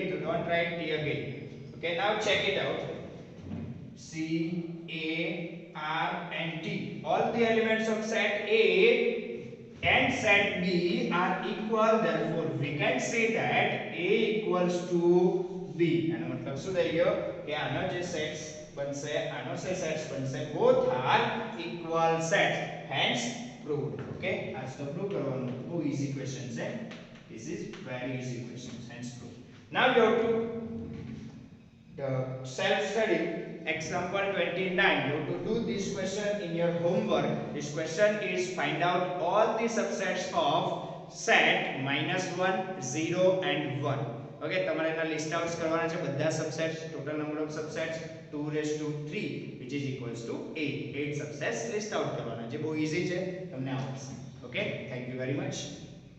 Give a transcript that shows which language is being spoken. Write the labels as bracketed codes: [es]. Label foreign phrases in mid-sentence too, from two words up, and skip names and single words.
[en] So don't write T again. Okay, now check it out. C, A, R and T. All the elements of set A and set B are equal. Therefore, we can say that A equals to B. [gu] એનો મતલબ શું થઈ ગયો કે આનો જે સેટ્સ બનશે આનો જે સેટ્સ બનશે [en] both are equal sets. Hence proved. [gu] Okay, આજ તો પ્રૂવ કરવાનું બહુ [en] easy question [gu] છે. [en] This is very easy question. Hence proved. Now you have to the self study example 29. You have to do this question in your homework. This question is find out all the subsets of set -1, 0 and 1. [gu] Okay, તમારે એના [en] list out [gu] કરવાના છે બધા સબસેટ્સ. [en] total number of subsets [gu] 2 3 [en] which is equals to [gu] 8 [en] subsets list out [gu] કરવાના છે. બહુ ઈઝી છે, તમને આવડશે. [en] Okay, thank you very much.